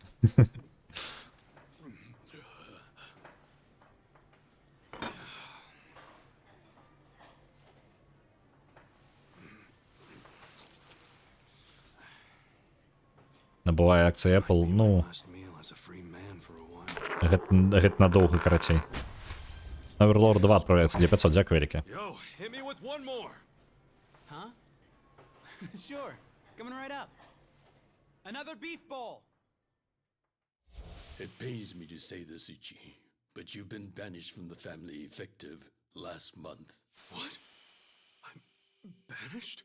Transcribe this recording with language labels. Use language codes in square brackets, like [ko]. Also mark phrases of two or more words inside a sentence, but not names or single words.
[be] Набывае акцыі Apple, гэта надоўга, карацей. Overlord 2 адправляецца для 500, дзякуй вялікі. [en] Yo, hit me with one more. Huh? Sure, coming right up. Another beef bowl. It pains me to say this, Ichi, but you've been banished from the family effective last month. What? I'm banished?